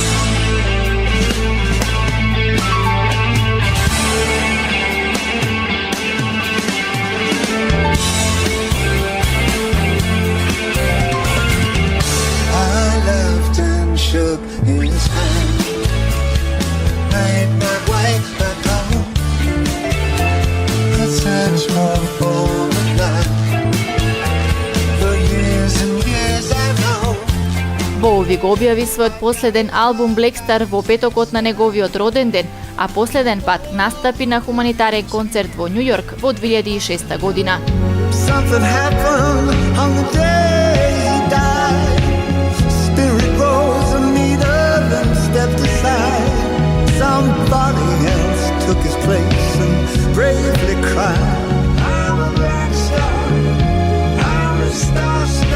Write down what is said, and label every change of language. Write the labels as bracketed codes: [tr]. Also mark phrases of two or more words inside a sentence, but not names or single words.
[en] Shook his hand, made my way back home. I searched for the night. For years and years I've known. [mk] Боуи го објави својот последен албум Black Star во петокот на неговиот роден ден, а последен пат настапи на хуманитарен концерт во Њу Јорк во 2006 година. [en] Something happened on the day he died. Spirit rose and stepped aside. Somebody else took his place and bravely cried. I'm a black star, I'm a star.